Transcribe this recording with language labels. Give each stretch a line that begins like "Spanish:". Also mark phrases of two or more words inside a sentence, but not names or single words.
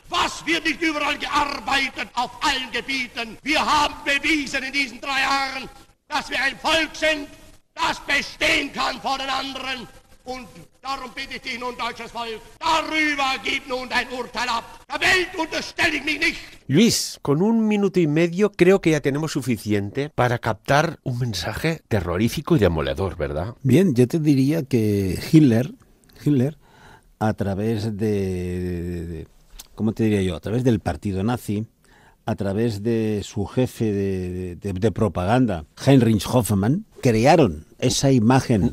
German: Was wird nicht überall gearbeitet, auf allen Gebieten? Wir haben bewiesen in diesen 3 Jahren, dass wir ein Volk sind, das bestehen kann vor den anderen. Und darum bitte ich dich nun, deutsches Volk, darüber gib nun dein Urteil ab. Der Welt unterstelle ich mich nicht.
Spanish: Luis, con 1 minuto y medio creo que ya tenemos suficiente para captar un mensaje terrorífico y demoledor, ¿verdad? Bien, yo te diría que Hitler, a través de ¿cómo te diría yo? A través del partido nazi, a través de su jefe de propaganda, Heinrich Hoffmann, crearon esa imagen.